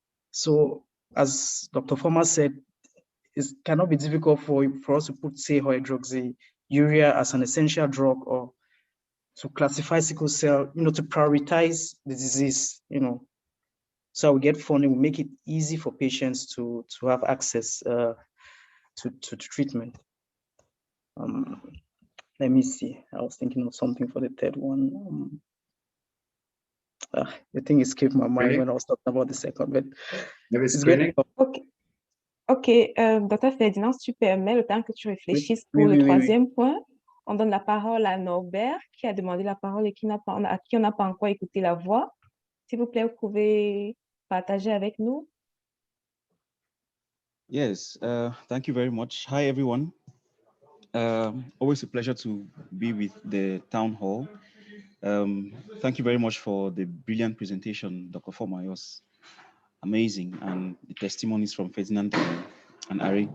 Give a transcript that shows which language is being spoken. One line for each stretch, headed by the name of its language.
English: So as Dr. Former said, it cannot be difficult for us to put, say, hydroxyurea as an essential drug or to classify sickle cell, to prioritize the disease, So we get funding, we make it easy for patients to have access to treatment. Let me see. I was thinking of something for the third one. The thing escaped my mind when I was talking about the second, but it's great. Ok, Dr.
French: Ferdinand, si tu permets, le temps que tu réfléchisses pour Oui, le oui, troisième point, on donne la parole à Norbert qui a demandé la parole et à qui on n'a pas encore écouté la voix. S'il vous plaît, vous pouvez partager avec nous.
English: Yes, thank you very much. Hi, everyone. Always a pleasure to be with the town hall. Thank you very much for the brilliant presentation, Dr. Forma. It was amazing, and the testimonies from Ferdinand and Ari.